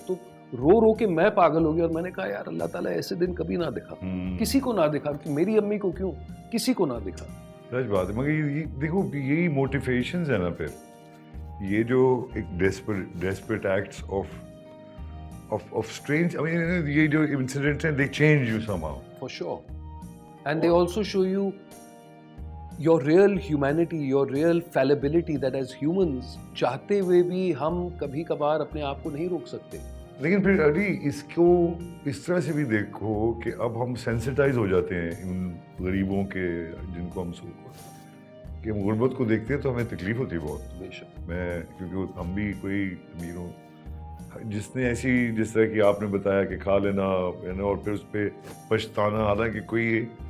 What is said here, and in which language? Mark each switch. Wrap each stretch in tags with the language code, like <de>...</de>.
<ur>تو رو رو کے میں پاگل ہو گیا اور میں نے کہا یار اللہ تعالیٰ ایسے دن کبھی نہ دکھا, کسی کو نہ دکھا, میری امی کو کیوں, کسی کو نہ دکھا. سچ بات ہے. مگر یہ دیکھو یہی موٹیویشنز ہیں نا پھر, یہ جو ایک ڈیسپریٹ ایکٹس آف اسٹرینج, یہ جو انسیڈنٹس ہیں</ur> <en>they change you somehow. For sure. And they also show you your real humanity, your real fallibility, that as humans</en> <ur>چاہتے ہوئے بھی ہم کبھی کبھار اپنے آپ کو نہیں روک سکتے. لیکن پھر علی اس کو اس طرح سے بھی دیکھو کہ اب ہم سینسٹائز ہو جاتے ہیں ان غریبوں کے جن کو ہم کہ ہم غربت کو دیکھتے ہیں تو ہمیں تکلیف ہوتی ہے بہت. بے شک. میں کیونکہ ہم بھی کوئی امیر ہوں جس نے ایسی جس طرح کہ آپ نے بتایا کہ کھا لینا اور پھر اس پہ پچھتانا, حالانکہ کوئی</ur>